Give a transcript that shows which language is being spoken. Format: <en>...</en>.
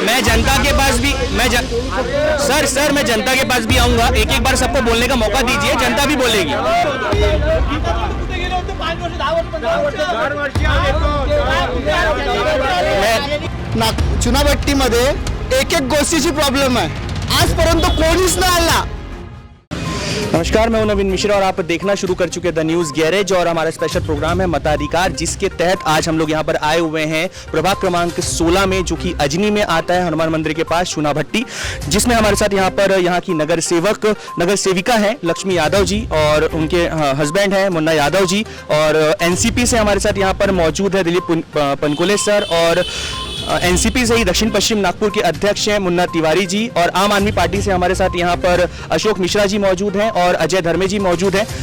<hi>मैं जनता के पास भी सर मैं जनता के पास भी आऊंगा। एक एक बार सबको बोलने का मौका दीजिए, जनता भी बोलेगी।</hi> <mr>चुनाभट्टीमध्ये एक एक गोष्टीची प्रॉब्लेम आहे, आजपर्यंत कोणीच नाही आला।</mr> <hi>नमस्कार, मैं हूं नवीन मिश्रा और आप देखना शुरू कर चुके द न्यूज़ गैरेज और हमारा स्पेशल प्रोग्राम है मताधिकार, जिसके तहत आज हम लोग यहां पर आए हुए हैं प्रभाग क्रमांक 16 में, जो कि अजनी में आता है, हनुमान मंदिर के पास चुनाभट्टी, जिसमें हमारे साथ यहां पर यहाँ की नगर सेविका है लक्ष्मी यादव जी और उनके हस्बैंड हैं मुन्ना यादव जी, और एनसीपी से हमारे साथ यहाँ पर मौजूद है दिलीप पनकुले सर, और एनसीपी से ही दक्षिण पश्चिम नागपुर के अध्यक्ष हैं मुन्ना तिवारी जी, और आम आदमी पार्टी से हमारे साथ यहाँ पर अशोक मिश्रा जी मौजूद हैं और अजय धर्मे जी मौजूद हैं।</hi>